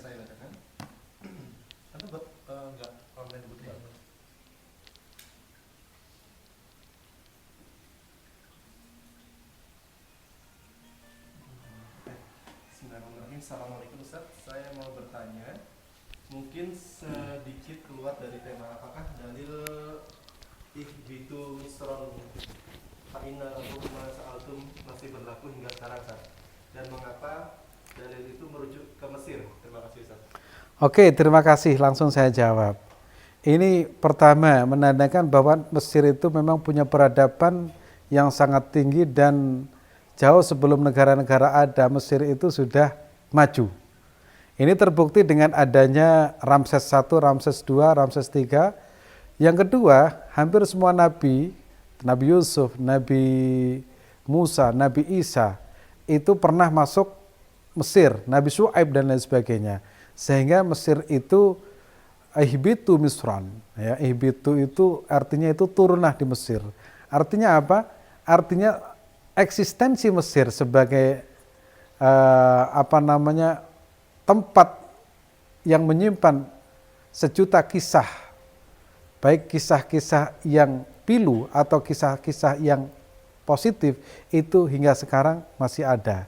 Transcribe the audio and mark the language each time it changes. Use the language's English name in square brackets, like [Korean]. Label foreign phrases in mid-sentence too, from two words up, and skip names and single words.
[Indonesian] Assalamualaikum Ustaz, saya mau bertanya, mungkin sedikit keluar dari tema, apakah dalil [Arabic] اهبطوا مصرا فإن حكم سألتم [Indonesian] masih berlaku hingga sekarang Ustaz? Dan mengapa dalil itu merujuk ke Mesir? Terima kasih Ustaz. Oke, terima kasih. Langsung saya jawab. Ini pertama menandakan bahwa Mesir itu memang punya peradaban yang sangat tinggi dan jauh sebelum negara-negara ada, Mesir itu sudah maju. Ini terbukti dengan adanya Ramses I, Ramses II, Ramses III. Yang kedua, hampir semua nabi, Nabi Yusuf, Nabi Musa, Nabi Isa, itu pernah masuk Mesir, Nabi Syuaib dan lain sebagainya. Sehingga Mesir itu [Arabic] اهبطوا مصرا, [Indonesian] ya, ihbitu itu artinya itu turunlah di Mesir. Artinya apa? Artinya eksistensi Mesir sebagai tempat yang menyimpan sejuta kisah, baik kisah-kisah yang pilu atau kisah-kisah yang positif, itu hingga sekarang masih ada.